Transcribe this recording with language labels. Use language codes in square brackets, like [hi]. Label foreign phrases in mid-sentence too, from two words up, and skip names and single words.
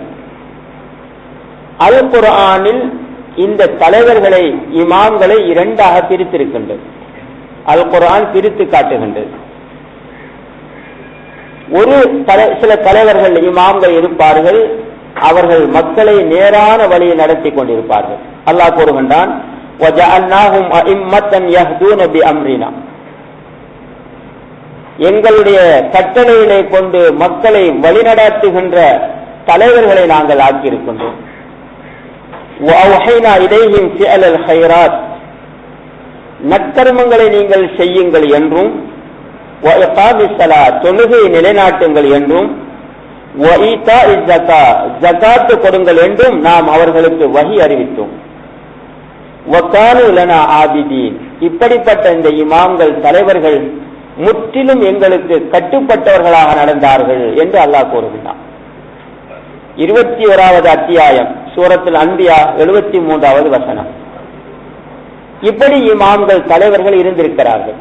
[ta] அல் குர்ஆனில் இந்த தலைவர்களை, இமாம்களை இரண்டாக பிரித்திருக்கின்றது. அல் குர்ஆன் பிரித்து காட்டுகின்றது. சில தலைவர்கள், இமாம்கள் இருப்பார்கள், அவர்கள் மக்களை நேரான வழியில் நடத்தி கொண்டிருப்பார்கள். அல்லாஹ் கூறுகின்றான், [ar] وَجَعَلْنَاهُمْ أَئِمَّةً يَهْدُونَ بِأَمْرِنَا, [ta] எங்களுடைய கட்டளைகளை கொண்டு மக்களை வழிநடத்துகின்ற தலைவர்களை நாங்கள் ஆக்கியிருக்கின்றோம். [ar] وَأَوْحَيْنَا إِلَيْهِمْ فِعْلَ الْخَيْرَاتِ, [ta] நற்கர்மங்களை நீங்கள் செய்யுங்கள் என்றும், [ar] وَإِقَامِ الصَّلَاةِ, [ta] தொழுகையை நிலைநாட்டுங்கள் என்றும், [ar] وَإِيتَاءِ الزَّكَاةِ, [ta] ஜகாத் கொடுங்கள் என்றும் நாம் அவர்களுக்கு வஹி அறிவித்தோம். [ar] وَكَانُوا لَنَا عَابِدِينَ, [ta] இப்படிப்பட்ட இந்த இமாம்கள், தலைவர்கள் முற்றிலும் எங்களுக்கு கட்டுப்பட்டவர்களாக நடந்தார்கள் என்று அல்லாஹ் கூறுகிறான். 21வது அத்தியாயம் சூரத்துல் அன்பியா 73வது வசனம். இப்படி இமாம்கள், தலைவர்கள் இருந்திருக்கிறார்கள்.